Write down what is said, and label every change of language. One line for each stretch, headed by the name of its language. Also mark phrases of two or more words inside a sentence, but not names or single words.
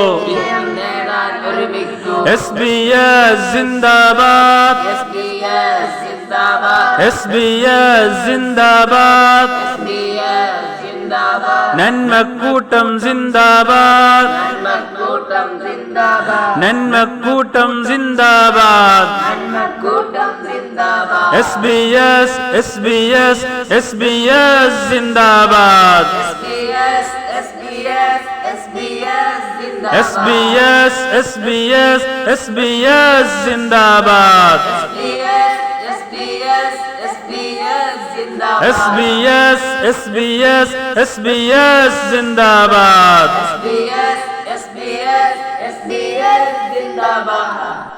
Malayalam: SBS ജിന്ദാബാദ്, SBS ജിന്ദാബാദ്, നന്മക്കൂട്ടം ജിന്ദാബാദ്, നന്മക്കൂട്ടം ജിന്ദാബാദ്. SBS SBS SBS ജിന്ദാബാദ്, SBS SBS SBS ജിന്ദാബാദ്, SBS SBS SBS ജിന്ദാബാദ്.